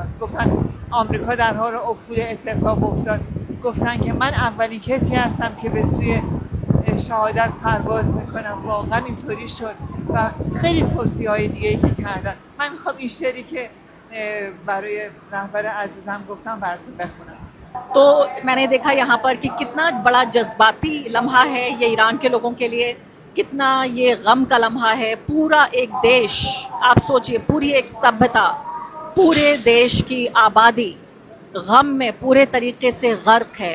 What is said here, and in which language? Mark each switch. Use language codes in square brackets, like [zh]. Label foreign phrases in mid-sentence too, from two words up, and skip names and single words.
[fa] گفتن آمریکا در حال افول اتفاق افتاد. گفتن که من اولین کسی هستم که به سوی شهادت پرواز میکنم. واقعا اینطوری شد و خیلی توصیه‌های دیگه‌ای که کردن. من میخوام این شعری که برای رهبر عزیزم گفتم براتون بخونم. [hi] तो मैंने देखा यहाँ पर कि कितना बड़ा जज्बाती लम्हा है ये ईरान के लोगों के लिए, कितना ये गम का लम्हा है। पूरा एक देश, आप सोचिए, पूरी एक सभ्यता, पूरे देश की आबादी गम में पूरे तरीके से गर्क है।